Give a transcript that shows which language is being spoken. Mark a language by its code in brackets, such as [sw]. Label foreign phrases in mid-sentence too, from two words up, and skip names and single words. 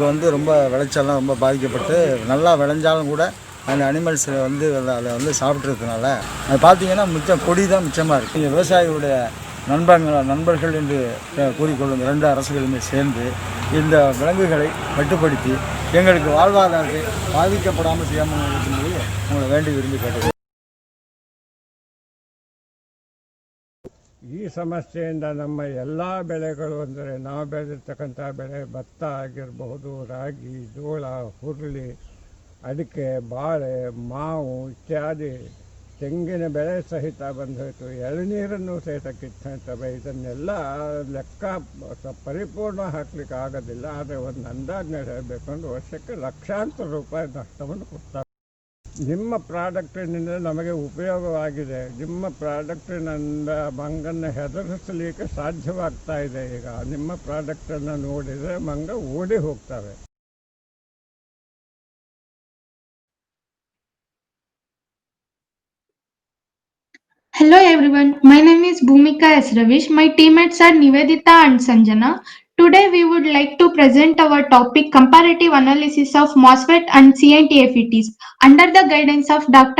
[ta] ரொம்ப விளைச்சல்லாம் ரொம்ப பாதிக்கப்பட்டு நல்லா விளைஞ்சாலும் கூட அந்த அனிமல்ஸ் அதை சாப்பிட்றதுனால அது பார்த்திங்கன்னா மிச்சம் கொடி தான் மிச்சமாக இருக்குது. இங்கே விவசாயிகளுடைய நண்பர்கள் என்று கூறிக்கொள்ளும் இரண்டு அரசுகளுமே சேர்ந்து இந்த விலங்குகளை கட்டுப்படுத்தி எங்களுக்கு வாழ்வாதாரத்தை பாதிக்கப்படாமல் செய்யாமல் இருக்கும்போது உங்களை வேண்டி விரும்பி கேட்டது. [kn] ಈ ಸಮಸ್ಯೆಯಿಂದ ನಮ್ಮ ಎಲ್ಲ ಬೆಳೆಗಳು ಅಂದರೆ ನಾವು ಬೆಳೆದಿರ್ತಕ್ಕಂಥ ಬೆಳೆ ಭತ್ತ ಆಗಿರಬಹುದು, ರಾಗಿ, ಜೋಳ, ಹುರುಳಿ, ಅಡಿಕೆ, ಬಾಳೆ, ಮಾವು ಇತ್ಯಾದಿ ತೆಂಗಿನ ಬೆಳೆ ಸಹಿತ ಬಂದೋಯಿತು. ಎಳನೀರನ್ನು ಸಹಿತ ಕಿತ್ತವೆ. ಇದನ್ನೆಲ್ಲ ಲೆಕ್ಕ ಪರಿಪೂರ್ಣ ಹಾಕಲಿಕ್ಕೆ ಆಗೋದಿಲ್ಲ. ಆದರೆ ಒಂದು ಅಂದಾಜು ಹೇಳಬೇಕು ಅಂದರೆ ವರ್ಷಕ್ಕೆ ಲಕ್ಷಾಂತರ ರೂಪಾಯಿ ನಷ್ಟವನ್ನು ಕೊಡ್ತಾರೆ. ನಿಮ್ಮ ಪ್ರಾಡಕ್ಟಿನಿಂದ ನಮಗೆ ಉಪಯೋಗವಾಗಿದೆ. ನಿಮ್ಮ ಪ್ರಾಡಕ್ಟಿನಿಂದ ಮಂಗನ್ನು ಹೆದರಿಸಲಿಕ್ಕೆ ಸಾಧ್ಯವಾಗ್ತಾ ಇದೆ. ಈಗ ನಿಮ್ಮ ಪ್ರಾಡಕ್ಟನ್ನು ನೋಡಿದರೆ ಮಂಗ ಓಡಿ ಹೋಗ್ತವೆ. [en] Hello everyone, my name is Bhumika S. Ravish. My teammates are Nivedita and Sanjana. Today we would like to present our topic comparative analysis of MOSFET and CNT FETs under the guidance of Dr.